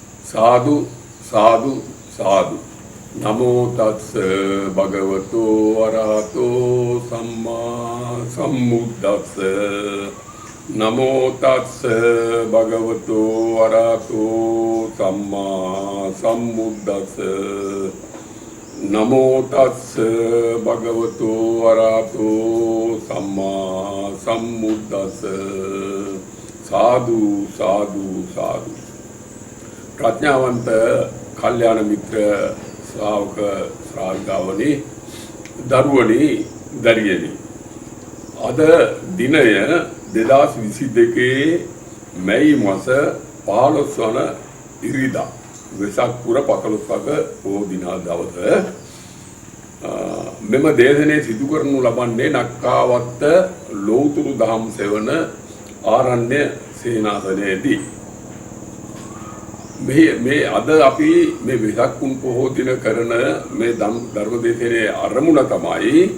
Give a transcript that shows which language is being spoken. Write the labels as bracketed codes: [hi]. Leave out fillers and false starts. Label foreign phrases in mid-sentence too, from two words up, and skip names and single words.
[pi] साधु साधु साधु नमो तस्स भगवतो अरहतो सम्मा सम्बुद्धस्स नमो तस्स भगवतो अरहतो सम्मा सम्बुद्धस्स नमो तस्स भगवतो अरहतो सम्मा सम्बुद्धस्स साधु साधु साधु [si] ප්‍රඥාවන්ත කල්‍යාණ මිත්‍ර ශ්‍රාවක ශ්‍රාවිකාවනි දරුවනි දැරියනි අද දිනය 2022 මැයි මාස 15 වන ඉරිදා වෙසක් පුර 15ක පොහොය දින දවස මෙම දේශනේ සිදු කරනු ලබන්නේ නක්කාවත්ත ලෝතුරු දහම් සෙවන ආරණ්‍ය සේනාසනයේදී මේ අද අපි මේ වෙසක් පුන් පොහොය දින කරන මේ ධර්ම දේශනේ ආරමුණ තමයි